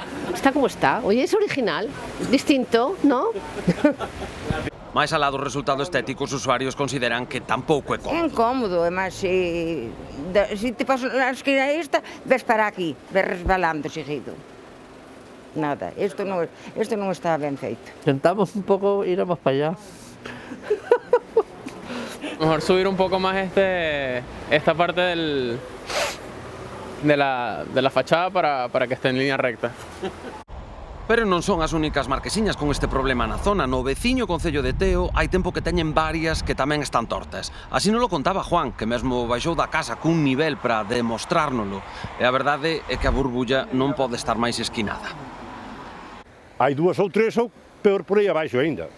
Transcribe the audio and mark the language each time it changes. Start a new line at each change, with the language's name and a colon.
Spanish: Está como está. Oye, es original, distinto, ¿no?
Galician: Mais alá do resultado estético, os usuarios consideran que tampouco é cómodo. É incómodo, además, se te pasas a esquina esta, ves para aquí, ves resbalando seguido. Nada, isto non está ben feito. Intentamos un pouco ir más para allá.
Spanish: Mejor subir un poco más esta parte de la fachada para que esté en línea recta.
Galician: Pero non son as únicas marquesiñas con este problema na zona. No veciño concello de Teo hai tempo que teñen varias que tamén están tortas. Así non lo contaba Juan, que mesmo baixou da casa cun nivel para demostrárnolo. E a verdade é que a burbulla non pode estar máis esquinada. Hai 2 ou 3 ou peor por aí abaixo ainda.